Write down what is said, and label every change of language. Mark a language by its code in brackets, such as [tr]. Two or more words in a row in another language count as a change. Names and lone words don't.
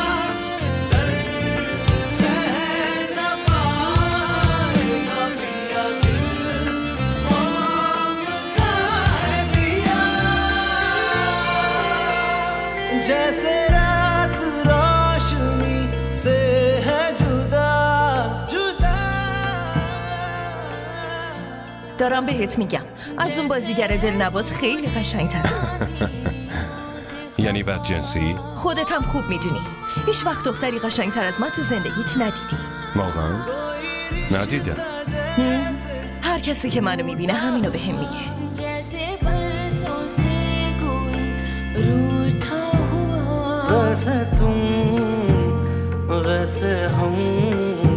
[hi] दर्द सह न पाएगा पिया दिल मोम का है दिया, जैसे रात रोशनी से है जुदा जुदा. [fa] دارم بهت میگم از اون بازیگر دلنواز خیلی قشنگ‌تره. یعنی بدجنسی؟ خودت هم خوب میدونی هیچ وقت دختری قشنگتر از من تو زندگیت ندیدی. واقعا؟ ندیدم. هر کسی که منو میبینه همینو بهم میگه. [hi] जैसे बरसों से कोई रूठा हुआ, वैसे तुम वैसे हम